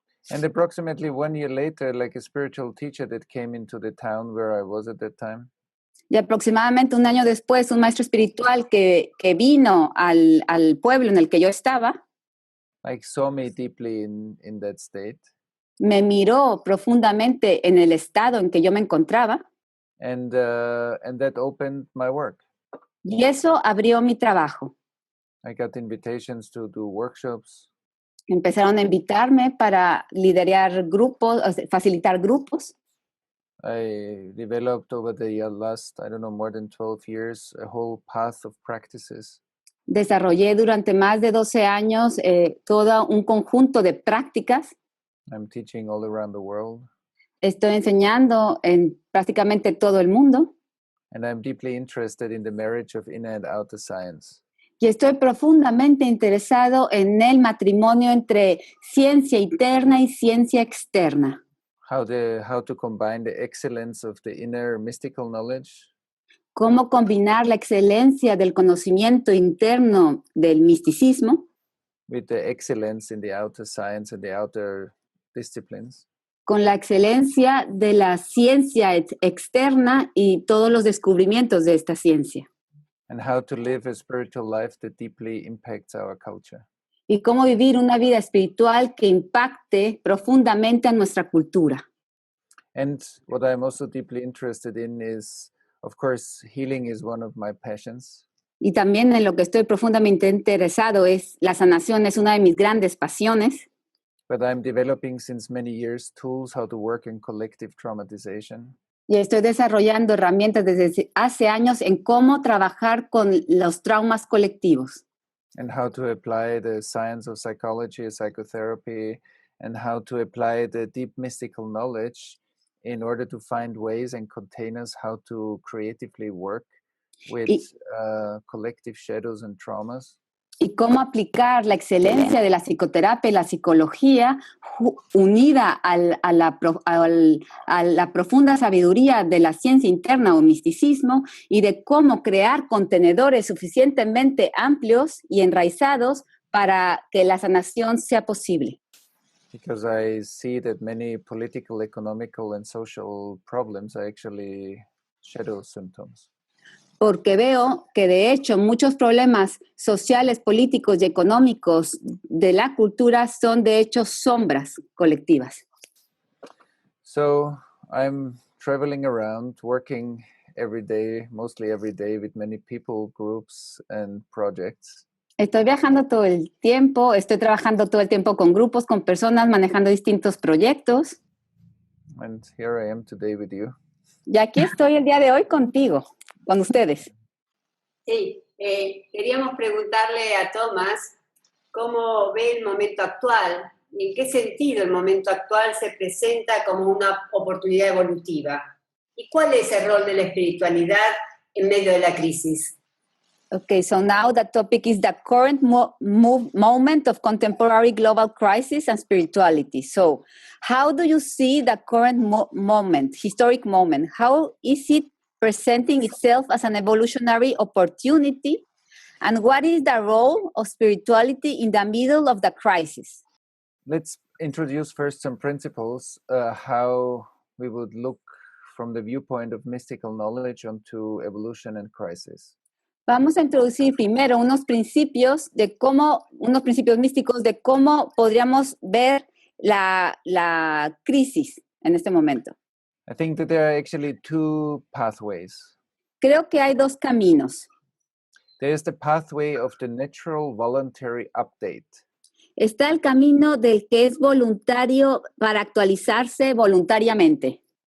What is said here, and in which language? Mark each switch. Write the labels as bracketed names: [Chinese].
[English] And approximately 1 year later, like a spiritual teacher that came into the town where I was at that time. [Spanish] Y aproximadamente un año después, un maestro espiritual que vino al pueblo en el que yo estaba, [English] like saw me deeply in that state. [Spanish] Me miró profundamente en el estado en que yo me encontraba. [English] And that opened my work. [Spanish] Y eso abrió mi trabajo. [English] I got invitations to do workshops. [Spanish] Empezaron a invitarme para liderar grupos, facilitar grupos. [English] I developed over the last, I don't know, more than 12 years, a whole path of practices. [Spanish] Desarrollé durante más de 12 años todo un conjunto de prácticas. [English] I'm teaching all around the world. [Spanish] Estoy enseñando en prácticamente todo el mundo. [English] And I'm deeply interested in the marriage of inner and outer science. [Spanish] Y estoy profundamente interesado en el matrimonio entre ciencia interna y ciencia externa. [English] How to combine the excellence of the inner mystical knowledge. [Spanish] Cómo combinar la excelencia del conocimiento interno del misticismo [English] with the excellence in the outer science and the outer disciplines. [Spanish] Con la excelencia de la ciencia externa y todos los descubrimientos de esta ciencia. [English] And how to live a spiritual life that deeply impacts our culture. [Spanish] Y cómo vivir una vida espiritual que impacte profundamente a nuestra cultura. [English] And what I'm also deeply interested in is, of course, healing is one of my passions. [Spanish] Y también en lo que estoy profundamente interesado es la sanación, es una de mis grandes pasiones. [English] But I'm developing since many years tools how to work in collective traumatization. [Spanish] Y estoy desarrollando herramientas desde hace años en cómo trabajar con los traumas colectivos. [English] And how to apply the science of psychology, psychotherapy, and how to apply the deep mystical knowledge in order to find ways and containers how to creatively work with collective shadows and traumas. [Spanish] Y cómo aplicar la excelencia de la psicoterapia y la psicología unida a la profunda sabiduría de la ciencia interna o misticismo y de cómo crear contenedores suficientemente amplios y enraizados para que la sanación sea posible. [English] Because I see that many political, economical, and social problems are actually shadow symptoms. [Spanish] Porque veo que de hecho muchos problemas sociales, políticos y económicos de la cultura son de hecho sombras colectivas. [English] So I'm traveling around, working every day, mostly every day, with many people, groups, and projects. [Spanish] Estoy viajando todo el tiempo, estoy trabajando todo el tiempo con grupos, con personas, manejando distintos proyectos. [English] And here I am today with you. [Spanish] Y aquí estoy el día de hoy contigo, con ustedes. Sí, queríamos preguntarle a Tomás cómo ve el momento actual y en qué sentido el momento actual se presenta como una oportunidad evolutiva. ¿Y cuál es el rol de la espiritualidad en medio de la crisis? [English] Okay, so now the topic is the current moment of contemporary global crisis and spirituality. So how do you see the current moment, historic moment? How is it presenting itself as an evolutionary opportunity? And what is the role of spirituality in the middle of the crisis? Let's introduce first some principles, how we would look from the viewpoint of mystical knowledge onto evolution and crisis. [Spanish] Vamos a introducir primero unos principios místicos de cómo podríamos ver la crisis en este momento. [English] I think that there are actually two pathways. [Spanish] Creo que hay dos caminos. [English] There's the pathway of the natural voluntary update. [Spanish] Está el camino del que es voluntario para actualizarse voluntariamente.